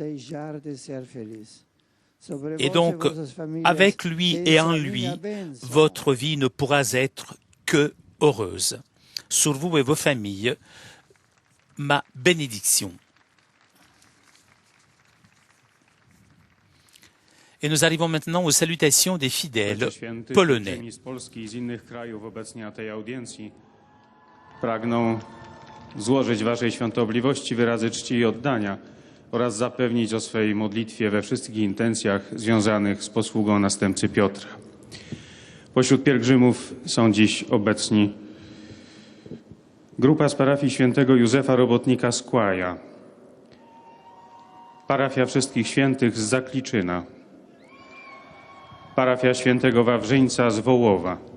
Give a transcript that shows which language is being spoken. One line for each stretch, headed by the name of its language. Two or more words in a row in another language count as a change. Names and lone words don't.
French: Et donc, avec lui et en lui, votre vie ne pourra être que heureuse. Sur vous et vos familles, ma bénédiction. Et nous arrivons maintenant aux salutations des fidèles polonais.
Polish: Pragną złożyć Waszej świątobliwości wyrazy czci i oddania oraz zapewnić o swej modlitwie we wszystkich intencjach związanych z posługą następcy Piotra. Pośród pielgrzymów są dziś obecni grupa z parafii świętego Józefa Robotnika z Kłaja, Parafia Wszystkich Świętych z Zakliczyna, Parafia Świętego Wawrzyńca z Wołowa,